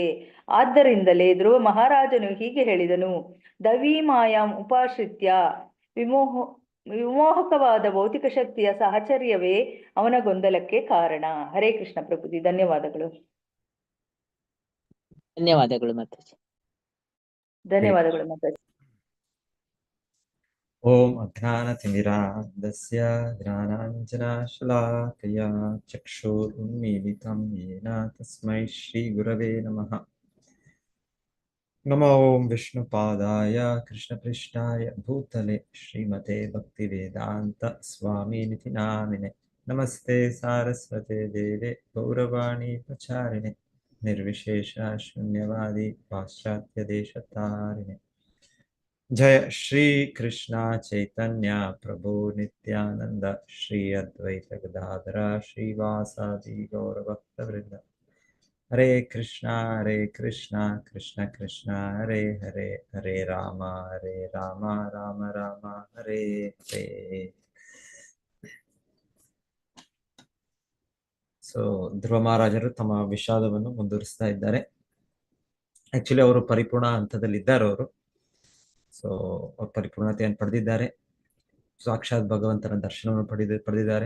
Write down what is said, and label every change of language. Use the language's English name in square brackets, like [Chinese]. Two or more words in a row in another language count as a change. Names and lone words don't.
[Kannada] ಆದ್ದರಿಂದಲೇ ಧ್ರುವ ಮಹಾರಾಜನು ಹೀಗೆ ಹೇಳಿದನು, [Sanskrit] ದೈವೀ ಮಾಯಾಂ ಉಪಾಶ್ರಿತ್ಯ [Kannada] ವಿಮೋಹಕವಾದ ಭೌತಿಕ ಶಕ್ತಿಯ ಸಾಹಚರ್ಯವೇ ಅವನ ಗೊಂದಲಕ್ಕೆ ಕಾರಣ. ಹರೇ ಕೃಷ್ಣ ಪ್ರಭುಜಿ. ಧನ್ಯವಾದಗಳು. ಧನ್ಯವಾದಗಳು ಮಾತಾಜಿ. ಧನ್ಯವಾದಗಳು ಮಾತಾಜಿ. [Sanskrit] ಓಂ ಅಜ್ಞಾನತಿಮಿರಾಂಧಸ್ಯ ಜ್ಞಾನಾಂಜನಶಲಾಕಯ ಚಕ್ಷುರುನ್ಮೀಲಿತಂ ಯೇನ ತಸ್ಮೈ ಶ್ರೀ ಗುರವೇ ನಮಃ. ನಮೋ ಓಂ ವಿಷ್ಣುಪಾದಾಯ ಕೃಷ್ಣಪೃಷ್ಠಾಯ ಭೂತಲೆ ಶ್ರೀಮತೆ ಭಕ್ತಿವೇದಾಂತ ಸ್ವಾಮಿನಿತಿ ನಾಮಿನೆ. ನಮಸ್ತೆ ಸಾರಸ್ವತೆ ದೇವೆ ಗೌರವಾಣಿ ಪ್ರಚಾರಿಣೆ ನಿರ್ವಿಶೇಷ ಶೂನ್ಯವಾದಿ ಪಾಶ್ಚಾತ್ಯ ದೇಶತಾರಿಣೆ. ಜಯ ಶ್ರೀ ಕೃಷ್ಣ ಚೈತನ್ಯ ಪ್ರಭು ನಿತ್ಯಾನಂದ ಶ್ರೀ ಅದ್ವೈತ ಗದಾಧರ ಶ್ರೀವಾಸಾದಿ ಗೌರಭಕ್ತವೃಂದ. ಹರೇ ಕೃಷ್ಣ ಕೃಷ್ಣ ಕೃಷ್ಣ ಹರೇ ಹರೇ, ಹರೇ ರಾಮ ರಾಮ ರಾಮ ಹರೇ ಹರೇ. [Kannada] ಸೊ ಧ್ರುವ ಮಹಾರಾಜರು ತಮ್ಮ ವಿಷಾದವನ್ನು ಮುಂದುವರಿಸ್ತಾ ಇದ್ದಾರೆ. ಆಕ್ಚುಲಿ ಅವರು ಪರಿಪೂರ್ಣ ಹಂತದಲ್ಲಿ ಇದ್ದಾರೆ ಅವರು. ಸೊ ಅವ್ರು ಪರಿಪೂರ್ಣತೆಯನ್ನು ಪಡೆದಿದ್ದಾರೆ. ಸಾಕ್ಷಾತ್ ಭಗವಂತನ ದರ್ಶನವನ್ನು ಪಡೆದಿದ್ದಾರೆ.